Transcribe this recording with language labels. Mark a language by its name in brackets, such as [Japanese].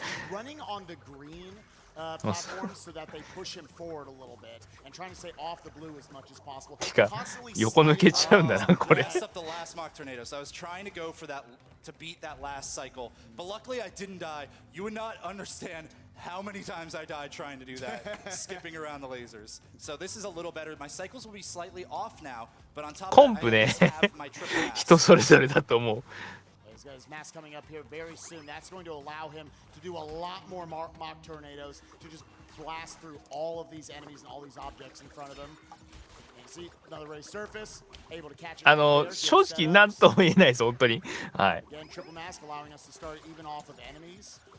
[English] Running on the green platforms so that they push him forward a little bit and trying to stay off the blue as much as possible. [Japanese] てか横抜けちゃうんだなこれ。 [English] Messed up the last mock tornado, so I was trying to go for that to beat that last cycle, but luckily I didn't die. You would not understand how many times I died trying to do that, skipping around the lasers. So this is a little better. My cycles will be slightly off now, but on top of that, I just have my triple mask. [Japanese] 人それぞれだと思う。 [English] He's got his mask coming up here very soon. That's going to allow him to do a lot more mock tornadoes to just blast through all of these enemies and all these objects in front of him. And you see another raised surface, able to catch it. [Japanese] 正直なんとも言えないです本当に。はい。 [English] Again, triple mask allowing us to start even off of enemies.